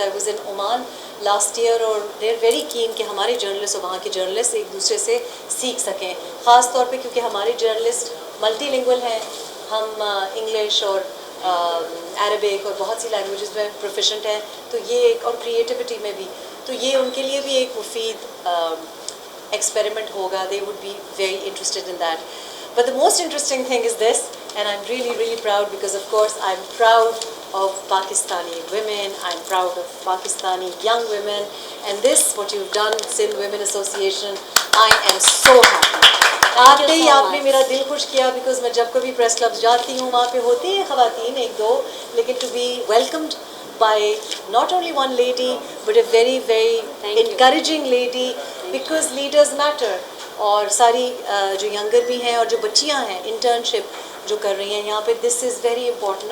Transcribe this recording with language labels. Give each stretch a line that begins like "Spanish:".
English: I was in Oman last year
Hindi: और
English: they are very keen
Hindi: कि हमारे journalist और वहाँ के जर्नलिस्ट एक दूसरे से सीख सकें, ख़ास तौर पे क्योंकि हमारे जर्नलिस्ट मल्टीलिंगुअल हैं। हम इंग्लिश और अरबिक और बहुत सी लैंग्वेजेस में प्रोफिशेंट हैं, तो ये एक, और क्रिएटिविटी में भी, तो ये उनके लिए भी एक मुफीद experiment hoga.
English: They would be very interested in that. But the most interesting thing is this, and I'm really proud because of course I'm proud of Pakistani women, I'm proud of Pakistani young women, and this what you've done, Sindh Women Association, I am so happy.
Hindi: आते ही आपने मेरा दिल खुश किया, because मैं जब कभी press clubs जाती हूँ वहाँ पे होती हैं ख़वातीन एक दो, लेकिन
English: To be welcomed by not only one lady but a very encouraging lady, because leaders matter.
Hindi: और सारी जो यंगर भी हैं और जो बच्चियां हैं इंटर्नशिप जो कर रही हैं यहाँ पे,
English: This is very important.